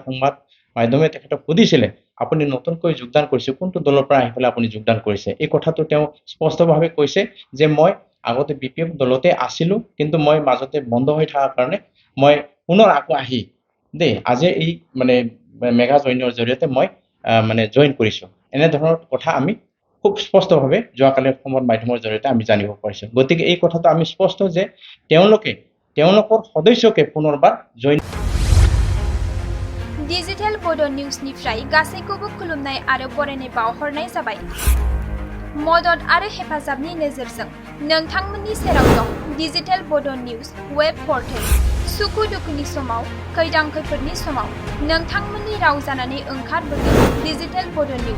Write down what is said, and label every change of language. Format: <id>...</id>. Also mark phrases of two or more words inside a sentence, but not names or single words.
<as>সংবাদ মাধ্যমে তেখেতক সুধিছিলে আপুনি নতুনকৈ যোগদান কৰিছে কোনটো দলৰ পৰা আহি পেলাই আপুনি যোগদান কৰিছে এই কথাটো তেওঁ স্পষ্টভাৱে কৈছে যে মই আগতে BPF দলতে আছিলো কিন্তু মই মাজতে বন্ধ হৈ থকাৰ কাৰণে মই পুনৰ আকৌ আহি আজি এই মানে মেগা জইনৰ জৰিয়তে মই মানে জইন কৰিছো এনে ধৰণৰ কথা আমি খুব স্পষ্টভাৱে যোৱাকালিৰ সংবাদ মাধ্যমৰ জৰিয়তে আমি জানিব পাৰিছো গতিকে এই কথাটো আমি স্পষ্ট যে তেওঁলোকৰ সদস্যকে পুনৰবাৰ জইন</as> <brx>डिजिटेल बड' निउसनिफ्राय गासैखौबो खुलुमनाय आरो बरायनाय बावहरनाय जाबाय मदद आरो हेफाजाबनि नोजोरजों नोंथांमोननि सेराव दं डिजिटेल बड' निउज वेब पर्टेल। सुखु दुखुनि समाव, खैदां खैफोदनि समाव नोंथांमोननि राव जानानै ओंखारबोगोन डिजिटेल बड' निउज।</brx>